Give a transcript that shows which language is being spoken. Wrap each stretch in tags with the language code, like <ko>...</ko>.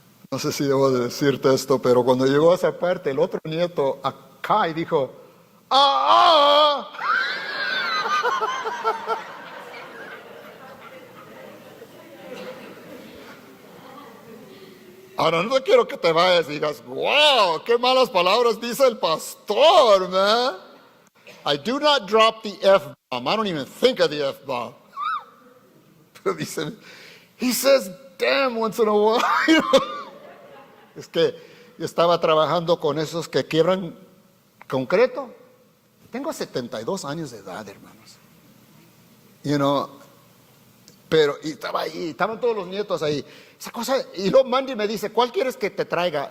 <es>No sé si debo de decirte esto, pero cuando llegó a esa parte, el otro nieto acá y dijo, ¡ah! Ahora no quiero que te vayas y digas, wow, qué malas palabras dice el pastor, man.</es> <en>I do not drop the F-bomb. I don't even think of the F-bomb.</en> <es>Pero dice,</es> <en>he says, damn, once in a while.</en> <es>Es que yo estaba trabajando con esos que quiebran concreto. Tengo 72 años de edad, hermanos. Pero y estaba ahí, estaban todos los nietos ahí. Esa cosa, y luego Mandy me dice, ¿cuál quieres que te traiga?</es>